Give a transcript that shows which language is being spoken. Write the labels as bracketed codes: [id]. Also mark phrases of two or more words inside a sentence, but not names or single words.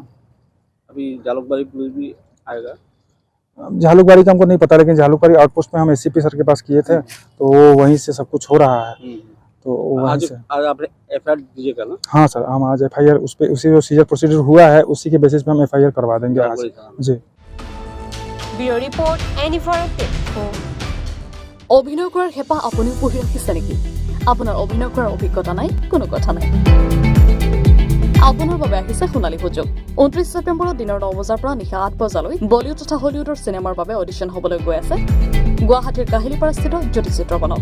[hi] अभी जालुकबाड़ी पुलिस भी आएगा। झालुकबाड़ी का हमको नहीं पता, लेकिन झालुकबाड़ी आउटपोस्ट में हम एससीपी सर के पास किए थे, तो वो वहीं से सब कुछ हो रहा है। तो वहीं आज से आज आपने एफआईआर दीजिएगा ना? हाँ सर, हम आज एफआईआर उस पे उसी जो [en] seizure procedure [hi] हुआ है उसी के बेसिस पे हम एफआईआर करवा देंगे आज। जी। [en] bureau report [as] এনিফৰ 24। অভিনয় কৰাৰ হেঁপাহ আপুনিও পঢ়ি ৰাখিছে নেকি? আপোনাৰ অভিনয় কৰাৰ অভিজ্ঞতা নাই? কোনো কথা নাই। আপোনাৰ বাবে আহিছে সোণালী সুযোগ। 29 ছেপ্টেম্বৰত দিনৰ 9 বজাৰ পৰা নিশা 8 বজালৈ বলিউড তথা হলিউডৰ চিনেমাৰ বাবে অডিশ্যন হ'বলৈ গৈ আছে গুৱাহাটীৰ কাহিলীপাৰাস্থিত জ্যোতি চিত্ৰবনত।